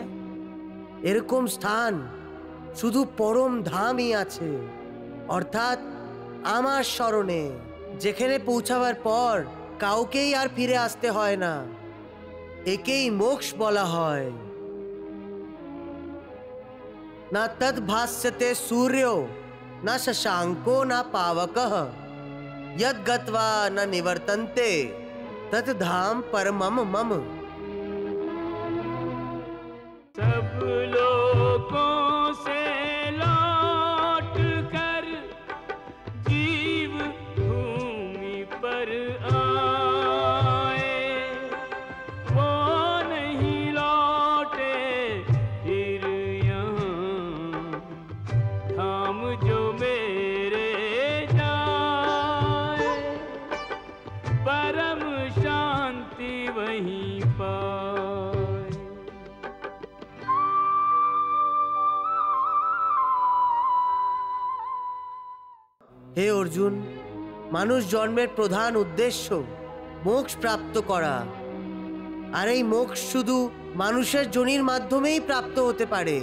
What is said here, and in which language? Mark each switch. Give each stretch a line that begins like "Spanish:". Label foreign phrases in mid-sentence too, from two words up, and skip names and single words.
Bangla: এরকম স্থান শুধু পরম ধামই আছে, অর্থাৎ আমার শরণে, যেখানে পৌঁছাবার পর কাউকেই আর ফিরে আসতে হয় না। একেই মোক্ষ বলা হয়।
Sanskrit: না তদ ভাস্যতে সূর্যো না শশাঙ্কো না পাবকঃ यद गत्वा न निवर्तन्ते तत् धाम परमम मम।
Hindi: सब लोगों से लौट कर जीव भूमि पर आए, वो नहीं लौटे फिर यहाँ धाम जो मेरे परम शांति वहीं पाए।
Bangla: হে অর্জুন, মানুষ জন্মের প্রধান উদ্দেশ্য মোক্ষ প্রাপ্ত করা, আর এই মোক্ষ শুধু মানুষের যোনির মাধ্যমেই প্রাপ্ত হতে পারে।